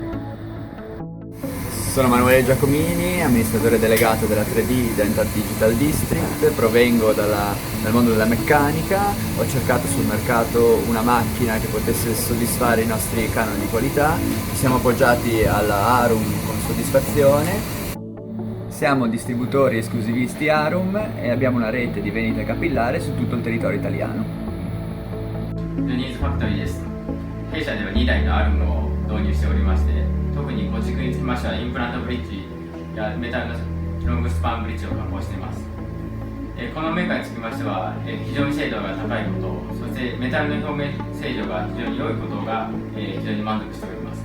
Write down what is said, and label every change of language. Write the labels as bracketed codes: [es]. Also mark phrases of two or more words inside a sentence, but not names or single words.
[it] Sono Emanuele Giacomini, amministratore delegato della 3D Dental Digital District, provengo dal mondo della meccanica, ho cercato sul mercato una macchina che potesse soddisfare i nostri canoni di qualità, ci siamo appoggiati alla Arum con soddisfazione. Siamo distributori esclusivisti Arum e abbiamo una rete di vendita capillare su tutto il territorio italiano. [ja] ニーズファクトリーです。弊社では2台の Arum を導入しておりまして、特に構築につきましてはインプラントブリッジやメタルのロングスパンブリッジを加工しています。このメーカーにつきましては非常に精度が高いこと、そしてメタルの表面精度が非常に良いことが非常に満足しております。